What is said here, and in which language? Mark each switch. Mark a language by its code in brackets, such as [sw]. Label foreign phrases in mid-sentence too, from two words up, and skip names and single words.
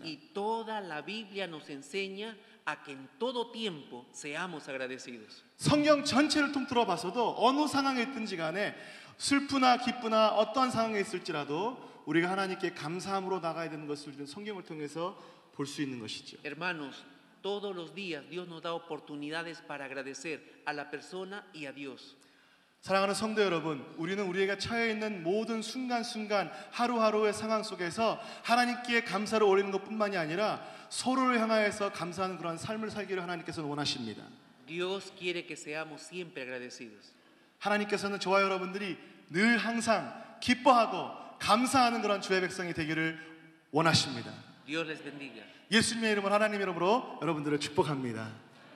[es] Y toda la Biblia nos enseña a que en todo tiempo seamos agradecidos. [ko] 성경 전체를 통틀어 봐서도 어느 상황에 있든지 간에 슬프나 기쁘나 어떠한 상황에 있을지라도 우리가 하나님께 감사함으로 나가야 되는 것을 성경을 통해서 볼 수 있는 것이죠. [es] Hermanos, todos los días Dios nos da oportunidades para agradecer a la persona y a Dios. [ko] 사랑하는 성도 여러분, 우리는 우리에게 처해 있는 모든 순간순간 하루하루의 상황 속에서 하나님께 감사를 올리는 것뿐만이 아니라 서로를 향하여서 감사하는 그런 삶을 살기를 하나님께서는 원하십니다. [es] Dios quiere que seamos siempre agradecidos. [ko] 하나님께서는 저와 여러분들이 늘 항상 기뻐하고 감사하는 그런 주의 백성이 되기를 원하십니다. [es] Dios les bendiga. [ko] 예수님의 이름으로 하나님의 이름으로 여러분들을 축복합니다.